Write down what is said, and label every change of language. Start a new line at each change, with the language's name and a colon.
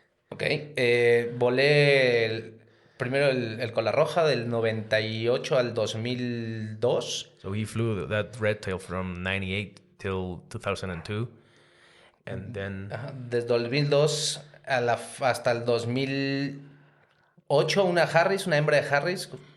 Spanish: Ok, volé primero el cola roja del 98 al 2002.
English: So he flew that red tail from 98 till 2002 and then...
Spanish: Desde 2002 hasta el 2008 una hembra de Harris.